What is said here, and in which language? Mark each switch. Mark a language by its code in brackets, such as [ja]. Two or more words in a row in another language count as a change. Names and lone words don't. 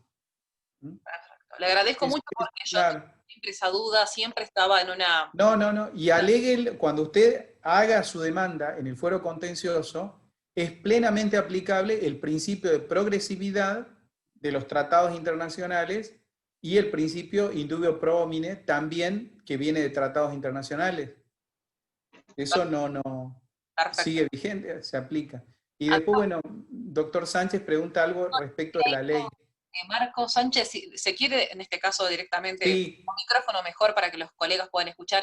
[es] Le agradezco mucho porque yo siempre esa duda, siempre estaba en una... No. Y alegue, cuando usted haga su demanda en el fuero contencioso, es plenamente aplicable el principio de progresividad de los tratados internacionales y el principio [la] indubio pro homine [es] también, que viene de tratados internacionales. Eso no sigue vigente, se aplica. Y después, bueno, doctor Sánchez pregunta algo respecto de la ley. Marco Sánchez, si se quiere, en este caso directamente, sí, con micrófono mejor para que los colegas puedan escuchar.